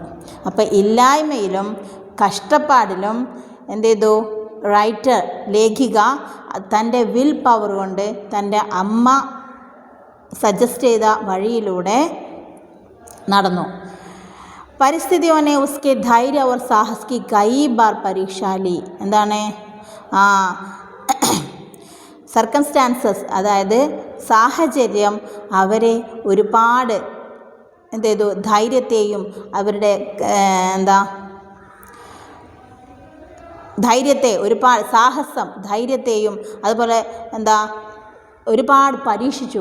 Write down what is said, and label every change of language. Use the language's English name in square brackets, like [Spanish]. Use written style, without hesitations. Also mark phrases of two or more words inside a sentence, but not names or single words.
[Malayalam] അപ്പോൾ ഇല്ലായ്മയിലും കഷ്ടപ്പാടിലും എന്ത് ചെയ്തു റൈറ്റർ, ലേഖിക തൻ്റെ [English] will power [Malayalam] കൊണ്ട് തൻ്റെ അമ്മ സജസ്റ്റ് ചെയ്ത വഴിയിലൂടെ നടന്നു. [Hindi] परिस्थितियोंने उसके धैर्य और साहस की कई बार परीक्षा ली. എന്താണ് സർക്കംസ്റ്റാൻസസ്, അതായത് സാഹചര്യം അവരെ എന്ത് ചെയ്തു, ധൈര്യത്തെയും അവരുടെ ധൈര്യത്തെ ഒരുപാട്, സാഹസം ധൈര്യത്തെയും അതുപോലെ ഒരുപാട് പരീക്ഷിച്ചു.